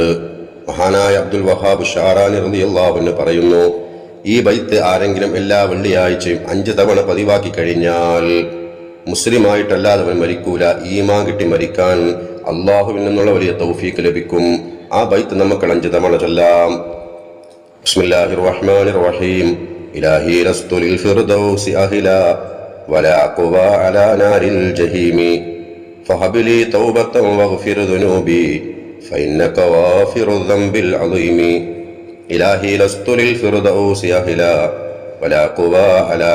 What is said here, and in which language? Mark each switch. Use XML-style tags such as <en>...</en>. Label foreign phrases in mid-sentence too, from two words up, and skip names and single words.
<ml>മഹാനായ അബ്ദുൽ വഹാബ് ഷാറാനി</ml> <ar>رضي الله عنه</ar> <ml>പറയുന്നു, ഈ ബൈത്ത് ആരെങ്കിലും എല്ലാ വെള്ളിയാഴ്ചയും 5 തവണ പതിവാക്കി കഴിഞ്ഞാൽ മുസ്ലിമായിട്ടല്ലാതെ മരിക്കൂല. ഈമാൻ കിട്ടി മരിക്കാൻ അല്ലാഹുവിൽ നിന്നുള്ള വലിയ തൗഫീഖ് ലഭിക്കും. ആ ബൈത്ത് നമുക്ക് 5 തവണ ചൊല്ലാം.</ml> <ar>بسم الله الرحمن الرحيم. إلهي لست للفردوس أهلا ولا أقوى على نار الجحيم فهب لي توبة واغفر ذنوبي فإنك غافر الذنب العظيم إلهي لست للفردوس أهلا ولا أقوى على</ar>